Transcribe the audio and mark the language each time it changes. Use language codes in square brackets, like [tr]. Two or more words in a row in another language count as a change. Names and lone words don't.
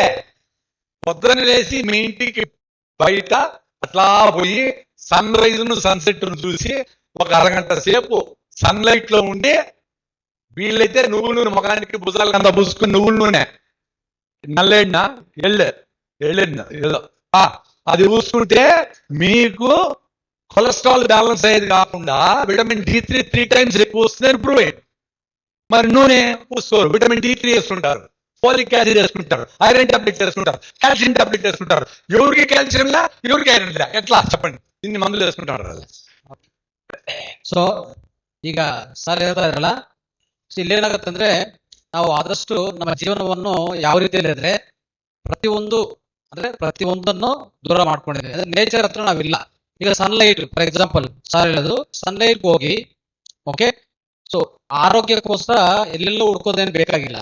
[te] పొద్దున వేసి మీ ఇంటికి బయట అట్లా పోయి [en] sun rise [te] ను సన్సెట్ ను చూసి ఒక అరగంట సేపు [en] sun light [te] లో ఉండి, వీళ్ళైతే నువ్వుల నూనె ముఖానికి భుజాలకు అంతా పూసుకుని నువ్వుల నూనె నల్లేడినా ఎళ్ళెడినా ఏదో అది పూసుకుంటే మీకు [en] cholesterol balance [te] అయ్యేది కాకుండా [en] vitamin D3 3 times [te] ఎక్కువ వస్తుంది ఇంప్రూవ్ అయ్యింది. మరి నూనె పూసుకోరు, [en] vitamin D3 [te] వేసుకుంటారు, [en] folic acid [te] వేసుకుంటారు, [en] iron tablet [te] వేసుకుంటారు, [en] calcium tablet [te] వేసుకుంటారు. ఎవరికి కాల్షియం లా, ఎవరికి ఐరన్ లా, ఎట్లా చెప్పండి? ఇన్ని మందులు వేసుకుంటారు. [kn] ಸೊ ಈಗ ಸರ್ ಹೇಳ್ತಾ ಇದ್ರಲ್ಲ, ಇಲ್ಲೇನಾಗತ್ತಂದ್ರೆ ನಾವು ಆದಷ್ಟು ನಮ್ಮ ಜೀವನವನ್ನು ಯಾವ ರೀತಿಯಲ್ಲಿ ಇದ್ರೆ ಪ್ರತಿಯೊಂದನ್ನು ದೂರ ಮಾಡ್ಕೊಂಡಿದ್ದೀವಿ. ಅಂದ್ರೆ ನೇಚರ್ ಹತ್ರ ನಾವಿಲ್ಲ. ಈಗ [en] sunlight for example [kn] ಸರ್ ಹೇಳಿದ್ರು, ಸನ್ಲೈಟ್ ಹೋಗಿ, ಓಕೆ, ಸೊ ಆರೋಗ್ಯಕ್ಕೋಸ್ಕರ ಎಲ್ಲೆಲ್ಲೋ ಹುಡ್ಕೋದೇನು ಬೇಕಾಗಿಲ್ಲ.